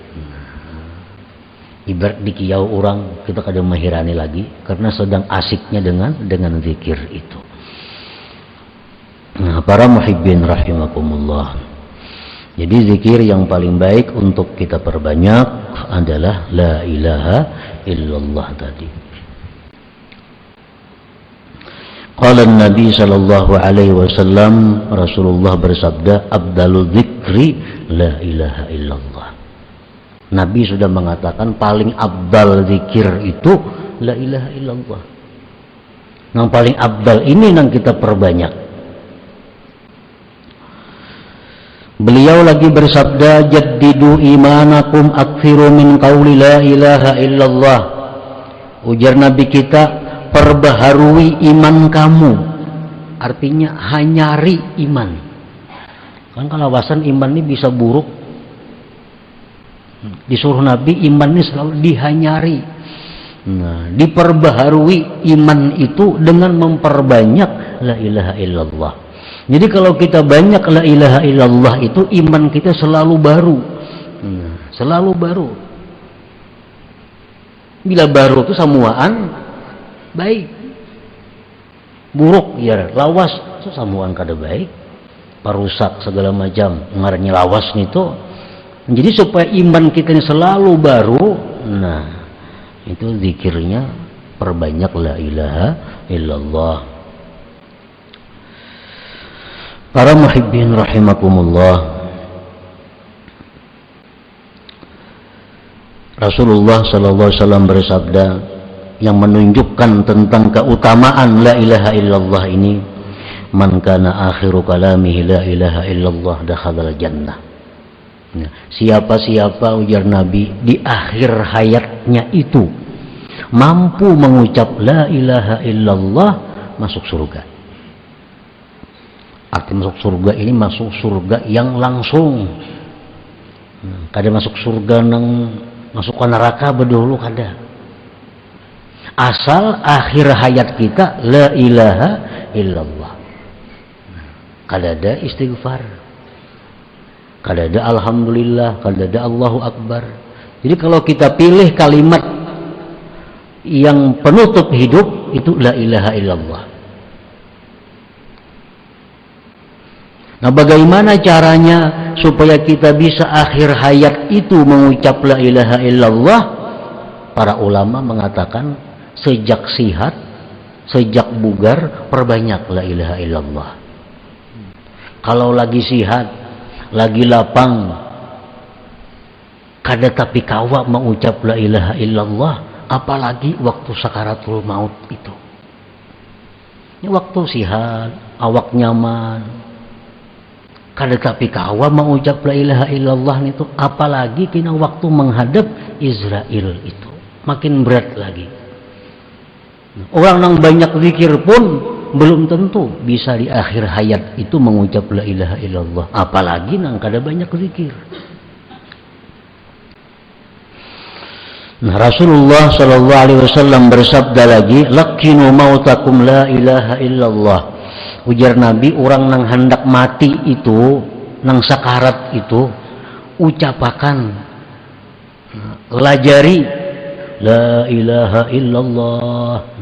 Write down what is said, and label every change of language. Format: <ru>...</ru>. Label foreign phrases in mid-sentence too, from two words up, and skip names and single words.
<id>Ibarat di kiau orang, kita kadang menghirani lagi karena sedang asiknya dengan zikir itu. Nah, para muhibbin rahimakumullah. Jadi zikir yang paling baik untuk kita perbanyak adalah</id> <ar>لا إله إلا الله</ar> <id>tadi.</id> <ar>قال النبي صلى الله عليه وسلم,</ar> <id>Rasulullah bersabda,</id> <ar>"أفضل الذكر لا إله إلا الله."</ar> <id>Nabi sudah mengatakan paling afdal zikir itu</id> <ar>لا إله إلا الله.</ar> <id>Yang paling afdal ini yang kita perbanyak. Beliau lagi bersabda,</id> <ar>"جددوا إيمانكم أكثروا من قول لا إله إلا الله."</ar> <id>Ujar Nabi kita, perbaharui iman kamu.</id> <bjn>Artinya hanyari iman.</bjn> <id>Kan kalau wawasan iman ini bisa buruk.</id> <bjn>Disuruh Nabi iman ini selalu dihanyari.</bjn> <id>Nah, diperbaharui iman itu dengan memperbanyak</id> <ar>لا إله إلا الله.</ar> <id>Jadi kalau kita banyak</id> <ar>لا إله إلا الله</ar> <id>itu iman kita selalu baru. Selalu baru.</id> <bjn>Bila baru itu samuaan baik. Buruk ya lawas itu samuaan kada baik. Parusak segala macam ngarannya lawas itu.</bjn> <id>Jadi supaya iman kita ini selalu baru, nah itu zikirnya perbanyak</id> <ar>لا إله إلا الله.</ar> <id>Para muhibbin rahimakumullah, Rasulullah</id> <ar>صلى الله عليه وسلم</ar> <id>bersabda yang menunjukkan tentang keutamaan</id> <ar>لا إله إلا الله</ar> <id>ini,</id> <ar>من كان آخر كلامه لا إله إلا الله دخل الجنة.</ar> <id>Siapa-siapa ujar Nabi di akhir hayatnya itu mampu mengucap</id> <ar>لا إله إلا الله</ar> <id>masuk surga. Arti masuk surga ini masuk surga yang langsung.</id> <bjn>Kada masuk surga nang masuk ke neraka bedulu kada.</bjn> <id>Asal akhir hayat kita</id> <ar>لا إله إلا الله.</ar> <bjn>Kada ada istighfar. Kada ada alhamdulillah, kada ada</bjn> <ar>الله أكبر.</ar> <id>Jadi kalau kita pilih kalimat yang penutup hidup itu</id> <ar>لا إله إلا الله.</ar> <id>Nah, bagaimana caranya supaya kita bisa akhir hayat itu mengucap</id> <ar>لا إله إلا الله?</ar> <id>Para ulama mengatakan sejak sihat, sejak bugar, perbanyak</id> <ar>لا إله إلا الله.</ar> <bjn>Kalau lagi sihat, lagi lapang, kada tapi kawa mengucap</bjn> <ar>لا إله إلا الله,</ar> <bjn>apalagi waktu sakaratul maut itu. Ini waktu sihat, awak nyaman, kada tapi kawa mengucap</bjn> <ar>لا إله إلا الله</ar> <bjn>itu, apalagi kena waktu menghadap Israel itu makin berat lagi.</bjn> <id>Orang yang banyak zikir pun belum tentu bisa di akhir hayat itu mengucap</id> <ar>لا إله إلا الله,</ar> <bjn>apalagi nang kada banyak zikir.</bjn> <ar>نعم، رسول الله صلى الله عليه وسلم</ar> <id>bersabda lagi,</id> <ar>"لقنوا موتاكم لا إله إلا الله."</ar> <bjn>Ujar Nabi, orang nang hendak mati itu, nang sakarat itu, ucapakan, lajari</bjn> <ar>لا إله إلا الله.</ar>